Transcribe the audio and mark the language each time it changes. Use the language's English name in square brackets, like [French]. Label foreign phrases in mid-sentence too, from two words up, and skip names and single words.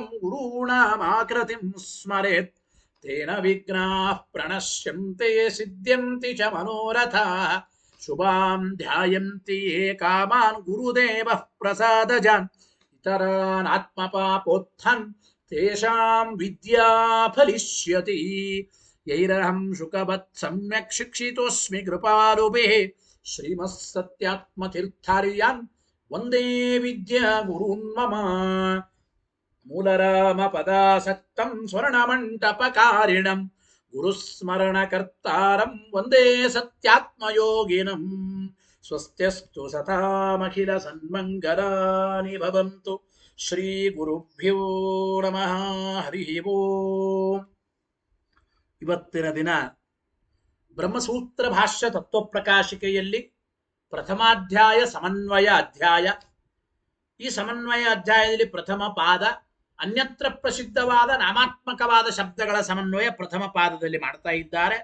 [Sanskrit] ಗುರುಣಾಮಾಕೃತಿಂ ಸ್ಮರೇತ್ ತೇನ ವಿಘ್ನಾಃ ಪ್ರಣಶ್ಯಂತೆ ಸಿದ್ಧ್ಯಂತಿ ಚ ಮನೋರಥಾಃ ಶುಭಾಂ ಧ್ಯಾಯಂತಿ ಯೇ ಕಾಮಾನ್ ಗುರುದೇವಃ ಪ್ರಸಾದಜಾನ್ ಇತರಾನ್ ಆತ್ಮಪಾಪೋತ್ಥಾನ್ ತೇಷಾಂ ವಿದ್ಯಾ ಫಲಿಷ್ಯತಿ ಯೈರಹಂ ಶುಕವತ್ ಸಮ್ಯಕ್ ಶಿಕ್ಷಿತೋಸ್ಮಿ ಕೃಪಾಲುಭಿಃ ಶ್ರೀಮತ್ ಸತ್ಯಾತ್ಮತೀರ್ಥಾರ್ಯಾನ್ ವಂದೇ ವಿದ್ಯಾ ಗುರೂನ್ ಮಮ ಮೂಲರಾಮ ಪದಾಸಕ್ತಂ ಸ್ವರ್ಣಮಂಟಪಕಾರಿಣಂ ಗುರುಸ್ಮರಣಕರ್ತಾರಂ ವಂದೇ ಸತ್ಯಾತ್ಮಯೋಗಿನಂ ಸ್ವಸ್ತ್ಯಸ್ತು ಸತಾಮಖಿಲ ಸನ್ಮಂಗಲಾನಿ ಭವಂತು ಶ್ರೀ ಗುರುಭ್ಯೋ ನಮಃ ಹರಿ ಓಂ. [Kannada] ಇವತ್ತಿನ ದಿನ ಬ್ರಹ್ಮಸೂತ್ರ ಭಾಷ್ಯ ತತ್ವಪ್ರಕಾಶಿಕೆಯಲ್ಲಿ ಪ್ರಥಮಾಧ್ಯಾಯ ಸಮನ್ವಯ ಅಧ್ಯಾಯ. ಈ ಸಮನ್ವಯ ಅಧ್ಯಾಯದಲ್ಲಿ ಪ್ರಥಮ ಪಾದ ಅನ್ಯತ್ರ ಪ್ರಸಿದ್ಧವಾದ ನಾಮಾತ್ಮಕವಾದ ಶಬ್ದಗಳ ಸಮನ್ವಯ ಪ್ರಥಮ ಪಾದದಲ್ಲಿ ಮಾಡ್ತಾ ಇದ್ದಾರೆ.